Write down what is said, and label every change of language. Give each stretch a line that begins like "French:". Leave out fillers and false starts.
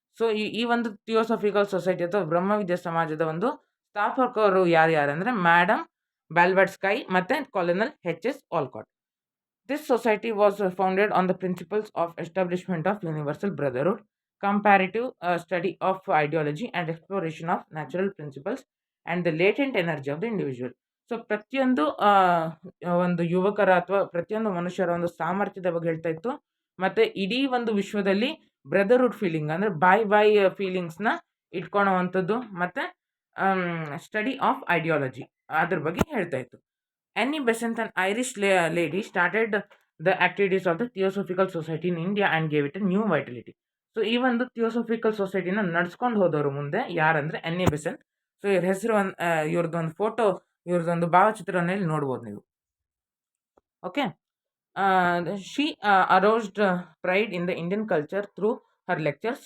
Kannada: So ಈ ಒಂದು theosophical society ಅಥವಾ ಬ್ರಹ್ಮವಿದ್ಯಾ ಸಮಾಜದ ಒಂದು ಸ್ಥಾಪಕರು ಯಾರ್ಯಾರಂದರೆ ಮ್ಯಾಡಮ್ ಬ್ಯಾಲ್ವರ್ಡ್ ಸ್ಕೈ ಮತ್ತು ಕಾಲೋನಲ್ H.S. Olcott.
English: This society was founded on the principles of establishment of universal brotherhood, comparative study of ideology and exploration of natural principles and the latent energy of the individual.
Kannada: So ಪ್ರತಿಯೊಂದು ಒಂದು ಯುವಕರ ಅಥವಾ ಪ್ರತಿಯೊಂದು ಮನುಷ್ಯರ ಒಂದು ಸಾಮರ್ಥ್ಯದ ಬಗ್ಗೆ ಹೇಳ್ತಾ ಇತ್ತು, ಮತ್ತು ಇಡೀ ಒಂದು ವಿಶ್ವದಲ್ಲಿ ಬ್ರದರ್ಹುಡ್ ಫೀಲಿಂಗ್ ಅಂದರೆ ಬಾಯ್ ಫೀಲಿಂಗ್ಸ್ನ ಇಟ್ಕೊಳ್ಳೋವಂಥದ್ದು, ಮತ್ತು
English: study of ideology
Kannada: ಅದ್ರ ಬಗ್ಗೆ ಹೇಳ್ತಾ ಇತ್ತು.
English: Annie Besant, an Irish lady, started the activities of the Theosophical Society in India and gave it a new vitality.
Kannada: So ಈ ಒಂದು ಥಿಯೋಸಫಿಕಲ್ ಸೊಸೈಟಿನ ನಡ್ಸ್ಕೊಂಡು ಹೋದವರು ಮುಂದೆ ಯಾರಂದರೆ ಅನ್ನಿ ಬೆಸೆಂಟ್. ಸೊ ಇವ್ರ ಹೆಸರು ಇವ್ರದ್ದೊಂದು ಫೋಟೋ, ಇವ್ರದ್ದೊಂದು ಭಾವಚಿತ್ರನ ಇಲ್ಲಿ ನೋಡ್ಬೋದು ನೀವು. Okay.
English: She aroused pride in the Indian culture through her lectures.